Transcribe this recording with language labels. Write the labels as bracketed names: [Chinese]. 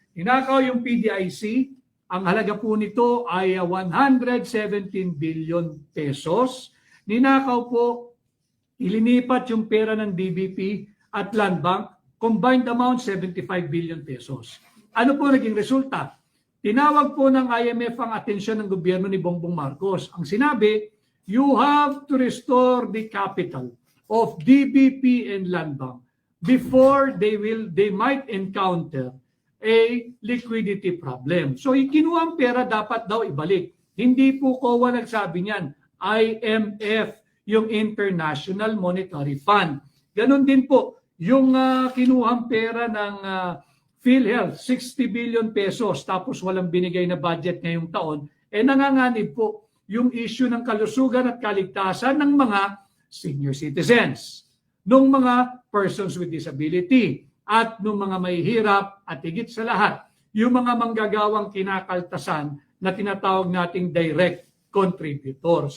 [Filipino] Ninakaw yung PDIC, ang halaga po nito ay 117 billion pesos. Ninakaw po, ilinipat yung pera ng DBP at Land Bank, [English] combined amount [Filipino] 75 billion pesos. Ano po naging resulta? Tinawag po ng IMF ang atensyon ng gobyerno ni Bongbong Marcos. Ang sinabi, [English] you have to restore the capital of DBP and Land Bank before they might encounter a liquidity problem. [Filipino] So kinuha ang pera, dapat daw ibalik. Hindi po COA nagsabi niyan, IMF, yung International Monetary Fund. Ganon din po, yung kinuhang pera ng PhilHealth, 60 billion pesos, tapos walang binigay na budget ngayong taon, nanganganib po yung issue ng kalusugan at kaligtasan ng mga senior citizens, ng mga persons with disability, at ng mga mahihirap at higit sa lahat, yung mga manggagawang kinakaltasan na tinatawag nating direct contributor.